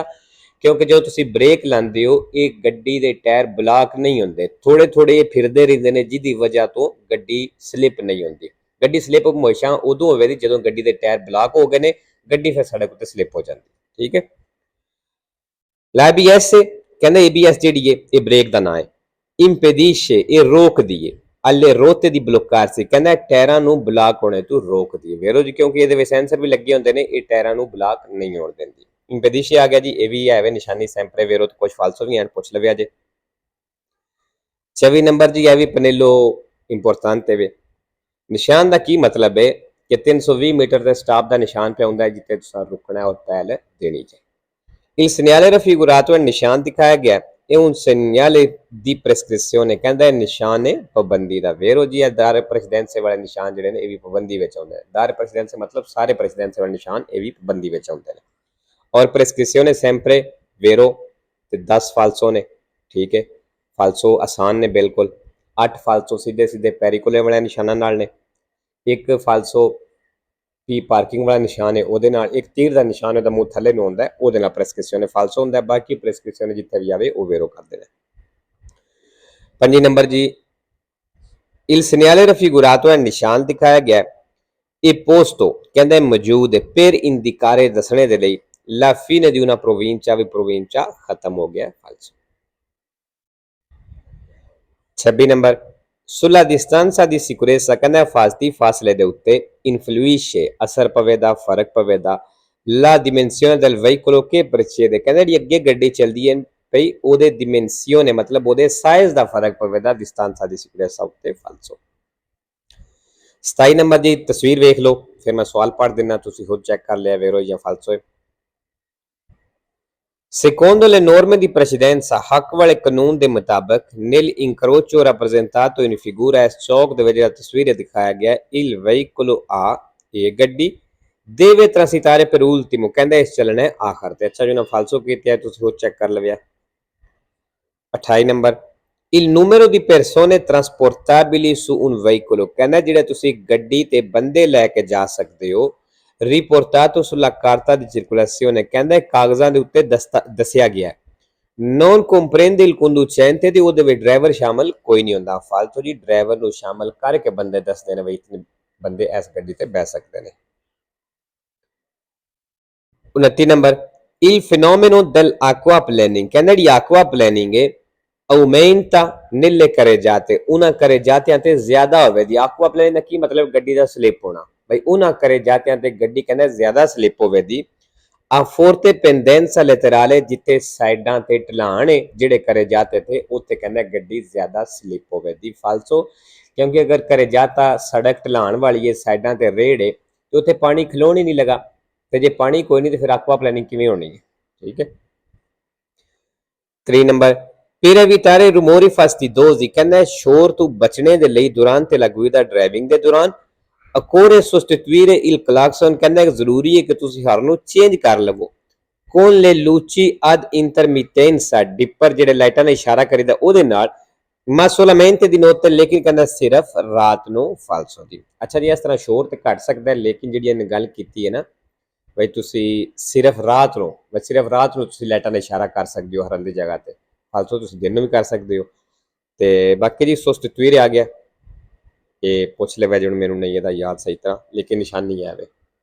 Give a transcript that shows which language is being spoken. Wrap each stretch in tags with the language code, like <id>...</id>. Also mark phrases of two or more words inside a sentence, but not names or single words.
<pa>ਉਹਦੀ ਵਜ੍ਹਾ ਕਿਉਂਕਿ ਜਦੋਂ ਤੁਸੀਂ ਬ੍ਰੇਕ ਲਾਉਂਦੇ ਹੋ ਇਹ ਗੱਡੀ ਦੇ ਟਾਇਰ ਬਲਾਕ ਨਹੀਂ ਹੁੰਦੇ, ਥੋੜੇ ਥੋੜੇ ਇਹ ਫਿਰਦੇ ਰਹਿੰਦੇ ਨੇ, ਜਿਹਦੀ ਵਜ੍ਹਾ ਤੋਂ ਗੱਡੀ ਸਲਿੱਪ ਨਹੀਂ ਹੁੰਦੀ। ਗੱਡੀ ਸਲਿੱਪ ਹਮੇਸ਼ਾ ਉਦੋਂ ਹੋਵੇਗੀ ਜਦੋਂ ਗੱਡੀ ਦੇ ਟਾਇਰ ਬਲਾਕ ਹੋ ਗਏ ਨੇ, ਗੱਡੀ ਫਿਰ ਸੜਕ ਉੱਤੇ ਸਲਿੱਪ ਹੋ ਜਾਂਦੀ। ਠੀਕ ਹੈ। l'ABS ਕਹਿੰਦੇ ABS ਜਿਹੜੀ ਹੈ ਇਹ ਬ੍ਰੇਕ ਦਾ ਨਾਂ ਹੈ। impedisce ਇਹ ਰੋਕਦੀ ਹੈ,</pa> <it>alle rotte di bloccarsi</it> <pa>ਕਹਿੰਦਾ ਟਾਇਰਾਂ ਨੂੰ ਬਲਾਕ ਹੋਣੇ ਤੋਂ ਰੋਕਦੀ ਹੈ। ਵੇਰੋ ਜੀ ਕਿਉਂਕਿ ਇਹਦੇ ਵਿੱਚ ਸੈਂਸਰ ਵੀ ਲੱਗੇ ਹੁੰਦੇ ਨੇ, ਇਹ ਟਾਇਰਾਂ ਨੂੰ ਬਲਾਕ ਨਹੀਂ ਹੋਣ ਦਿੰਦੀ। impedisce ਆ ਗਿਆ ਜੀ, ਇਹ ਵੀ ਹੈ ਵੇ ਨਿਸ਼ਾਨੀ sempre ਵੇਰੋ ਤੇ ਕੁਝ ਫਾਲਸੋ ਵੀ ਹਨ, ਪੁੱਛ ਲਵਿਆ ਜੇ। 24 ਨੰਬਰ ਜੀ ਇਹ ਵੀ ਪਨੇਲੋ ਇੰਪੋਰਟੈਂਟ ਹੈ। ਨਿਸ਼ਾਨ ਦਾ ਕੀ ਮਤਲਬ ਹੈ ਕਿ 320 ਮੀਟਰ ਤੇ ਸਟਾਪ ਦਾ ਨਿਸ਼ਾਨ ਪਿਆ ਹੁੰਦਾ ਹੈ ਜਿੱਥੇ ਤੁਸੀਂ ਰੁਕਣਾ ਔਰ ਪਹਿਲ ਦੇਣੀ ਚਾਹੀਦੀ।</pa> <it>Il segnale raffigurato è</it> <pa>ਨਿਸ਼ਾਨ ਦਿਖਾਇਆ ਗਿਆ</pa> <it>è un segnale di prescrizione</it> <pa>ਕਹਿੰਦਾ ਹੈ ਨਿਸ਼ਾਨ ਹੈ ਪਾਬੰਦੀ ਦਾ। ਵੇਰੋ ਜੀ ਇਹ</pa> <it>dare precedenza</it> <pa>ਵਾਲੇ ਨਿਸ਼ਾਨ ਜਿਹੜੇ ਨੇ ਇਹ ਵੀ ਪਾਬੰਦੀ ਵਿੱਚ ਆਉਂਦੇ ਨੇ।</pa> <it>dare precedenza</it> <pa>ਮਤਲਬ ਸਾਰੇ ਪ੍ਰੈਸੀਡੈਂਸੇ ਵਾਲੇ ਨਿਸ਼ਾਨ ਇਹ ਵੀ ਪਾਬੰਦੀ ਵਿੱਚ ਆਉਂਦੇ ਨੇ। ਔਰ</pa> <it>prescrizione sempre</it> <pa>ਵੇਰੋ ਤੇ 10 ਫਾਲਸੋ ਨੇ। ਠੀਕ ਹੈ, ਫਾਲਸੋ ਆਸਾਨ ਨੇ ਬਿਲਕੁਲ। 8 ਫਾਲਸੋ ਸਿੱਧੇ ਸਿੱਧੇ ਪੈਰੀਕੁਲੇ ਵਾਲੇ ਨਿਸ਼ਾਨਾਂ ਨਾਲ ਨੇ। ਇੱਕ ਫਾਲਸੋ ਵੀ ਪਾਰਕਿੰਗ ਵਾਲਾ ਨਿਸ਼ਾਨ ਹੈ ਉਹਦੇ ਨਾਲ, ਇੱਕ ਤੀਰ ਦਾ ਨਿਸ਼ਾਨ ਉਹਦਾ ਮੂੰਹ ਥੱਲੇ ਨੂੰ ਹੁੰਦਾ ਉਹਦੇ ਨਾਲ prescrizione ਫਾਲਸੋ ਹੁੰਦਾ। ਬਾਕੀ prescrizione ਜਿੱਥੇ ਵੀ ਆਵੇ ਉਹ ਵੇਰੋ ਕਰਦੇ ਨੇ। 5 ਨੰਬਰ ਜੀ</pa> <it>il segnale raffigurato è</it> <pa>ਨਿਸ਼ਾਨ ਦਿਖਾਇਆ ਗਿਆ ਇਹ posto ਕਹਿੰਦਾ ਮੌਜੂਦ ਹੈ</pa> <it>per indicare</it> <pa>ਦੱਸਣੇ ਦੇ ਲਈ</pa> <it>la fine di una provincia</it> <pa>ਵੀ provincia ਖਤਮ ਹੋ ਗਿਆ ਫਾਲਸੋ। 26 ਨੰਬਰ</pa> <it>sulla distanza di sicurezza</it> <pa>ਕਹਿੰਦਾ ਹਿਫਾਜ਼ਤੀ ਫਾਸਲੇ ਦੇ ਉੱਤੇ influisce ਅਸਰ ਪਵੇਗਾ, ਫਰਕ ਪਵੇਗਾ</pa> <it>la dimensione del veicolo che precede</it> <pa>ਕਹਿੰਦਾ ਜਿਹੜੀ ਅੱਗੇ ਗੱਡੀ ਚੱਲਦੀ ਹੈ ਭਈ ਉਹਦੇ dimensione ਮਤਲਬ ਉਹਦੇ ਸਾਈਜ਼ ਦਾ ਫਰਕ ਪਵੇਗਾ</pa> <it>distanza di sicurezza</it> <pa>ਉੱਤੇ ਫਾਲਸੋ। 27 ਨੰਬਰ ਦੀ ਤਸਵੀਰ ਵੇਖ ਲਓ, ਫਿਰ ਮੈਂ ਸਵਾਲ ਪੜ੍ਹ ਦਿੰਦਾ, ਤੁਸੀਂ ਖੁਦ ਚੈੱਕ ਕਰ ਲਿਆ ਵੇਰੋ ਜਾਂ ਫਾਲਸੋ ਹੈ।</pa> <it>Secondo le norme di precedenza,</it> <pa>ਹੱਕ ਵਾਲੇ ਕਾਨੂੰਨ ਦੇ ਮੁਤਾਬਕ</pa> <it>nel incrocio rappresentato in figura</it> <pa>ਇਸ ਚੌਕ ਦੇ ਵਿੱਚ ਜਿਹੜਾ ਤਸਵੀਰ ਦਿਖਾਇਆ ਗਿਆ</pa> <it>il veicolo A</it> <pa>ਇਹ ਗੱਡੀ</pa> <it>deve transitare per ultimo</it> <pa>ਕਹਿੰਦਾ ਇਸ ਚੱਲਣਾ ਹੈ ਆਖਰ ਤੇ। ਅੱਛਾ ਜੀ ਨਾ ਫਾਲਸੋ ਕੀਤਾ ਤੁਸੀਂ ਖੁਦ ਚੈੱਕ ਕਰ ਲਵਿਆ। 28 ਨੰਬਰ</pa> <it>il numero di persone trasportabili su un veicolo</it> <pa>ਕਹਿੰਦਾ ਜਿਹੜੇ ਤੁਸੀਂ ਗੱਡੀ ਤੇ ਬੰਦੇ ਲੈ ਕੇ ਜਾ ਸਕਦੇ ਹੋ</pa> <it>riportato sulla carta di circolazione</it> <pa>ਕਹਿੰਦਾ ਕਾਗਜ਼ਾਂ ਦੇ ਉੱਤੇ ਦੱਸਿਆ ਗਿਆ</pa> <it>non comprende il conducente</it> <pa>ਤੇ ਉਹਦੇ ਵਿੱਚ ਡਰਾਈਵਰ ਸ਼ਾਮਲ ਕੋਈ ਨਹੀਂ ਹੁੰਦਾ। ਫਾਲਤੂ ਜੀ ਡਰਾਈਵਰ ਨੂੰ ਸ਼ਾਮਲ ਕਰਕੇ ਬੰਦੇ ਦੱਸਦੇ ਨੇ ਵੀ ਇਤਨੇ ਬੰਦੇ ਇਸ ਗੱਡੀ ਤੇ ਬਹਿ ਸਕਦੇ ਨੇ। 29 ਨੰਬਰ</pa> <it>il fenomeno dell'acquaplaning</it> <pa>ਕਹਿੰਦਾ ਜਿਹੜੀ acquaplaning ਹੈ</pa> <it>aumenta nelle carreggiate</it> <pa>ਉਹਨਾਂ carreggiate ਤੇ ਜ਼ਿਆਦਾ ਹੋਵੇਗੀ। acquaplaning ਦਾ ਕੀ ਮਤਲਬ ਗੱਡੀ ਦਾ ਸਲਿੱਪ ਹੋਣਾ ਬਈ ਉਹਨਾਂ carreggiate ਤੇ ਗੱਡੀ ਕਹਿੰਦਾ ਜ਼ਿਆਦਾ ਸਲਿੱਪ ਹੋਵੇਗੀ।</pa> <it>a forte pendenza laterale</it> <pa>ਜਿੱਥੇ ਸਾਈਡਾਂ ਤੇ ਢਲਾਣ ਹੈ ਜਿਹੜੇ carreggiate ਤੇ ਉੱਥੇ ਕਹਿੰਦਾ ਗੱਡੀ ਜ਼ਿਆਦਾ ਸਲਿੱਪ ਹੋਵੇਗੀ ਫਾਲਸੋ ਕਿਉਂਕਿ ਅਗਰ carreggiata ਸੜਕ ਢਲਾਣ ਵਾਲੀ ਹੈ ਸਾਈਡਾਂ ਤੇ ਰੇੜ ਹੈ ਤੇ ਉੱਥੇ ਪਾਣੀ ਖਲੋਣ ਹੀ ਨਹੀਂ ਲਗਾ ਤੇ ਜੇ ਪਾਣੀ ਕੋਈ ਨਹੀਂ ਤੇ ਫਿਰ acquaplaning ਕਿਵੇਂ ਹੋਣੀ ਹੈ। ਠੀਕ ਹੈ। 3 ਨੰਬਰ</pa> <it>per evitare rumori fastidiosi</it> <pa>ਕਹਿੰਦਾ ਸ਼ੋਰ ਤੋਂ ਬਚਣੇ ਦੇ ਲਈ</pa> <it>durante la guida</it> <pa>driving ਦੇ ਦੌਰਾਨ</pa> <it>occorre sostituire il clacson</it> <pa>ਕਹਿੰਦਾ ਜ਼ਰੂਰੀ ਹੈ ਕਿ ਤੁਸੀਂ ਹਾਰਨ ਨੂੰ ਚੇਂਜ ਕਰ ਲਵੋ</pa> <it>con le luci ad intermittenza</it> <pa>ਡਿੱਪਰ ਜਿਹੜੇ ਲਾਈਟਾਂ ਨਾਲ ਇਸ਼ਾਰਾ ਕਰੀਦਾ ਉਹਦੇ ਨਾਲ</pa> <it>ma solamente di notte</it> <pa>ਲੇਕਿਨ ਕਹਿੰਦਾ ਸਿਰਫ ਰਾਤ ਨੂੰ ਫਾਲਸੋ ਦੀ। ਅੱਛਾ ਜੀ ਇਸ ਤਰ੍ਹਾਂ ਸ਼ੋਰ ਤੇ ਘਟ ਸਕਦਾ ਲੇਕਿਨ ਜਿਹੜੀ ਇਹਨੇ ਗੱਲ ਕੀਤੀ ਹੈ ਨਾ ਬਈ ਤੁਸੀਂ ਸਿਰਫ ਰਾਤ ਨੂੰ ਤੁਸੀਂ ਲਾਈਟਾਂ ਨਾਲ ਇਸ਼ਾਰਾ ਕਰ ਸਕਦੇ ਹੋ ਹਰਨ ਦੀ ਜਗ੍ਹਾ ਤੇ, ਫਾਲਸੋ ਤੁਸੀਂ ਦਿਨ ਨੂੰ ਵੀ ਕਰ ਸਕਦੇ ਹੋ। ਤੇ ਬਾਕੀ ਜੀ sostituire ਆ ਗਿਆ ਇਹ ਪੁੱਛ ਲਿਆ ਜੀ ਹੁਣ ਮੈਨੂੰ ਨਹੀਂ ਇਹਦਾ ਯਾਦ ਸਹੀ ਤਰ੍ਹਾਂ ਲੇਕਿਨ ਨਿਸ਼ਾਨੀ ਹੈ ਵੇ।</pa>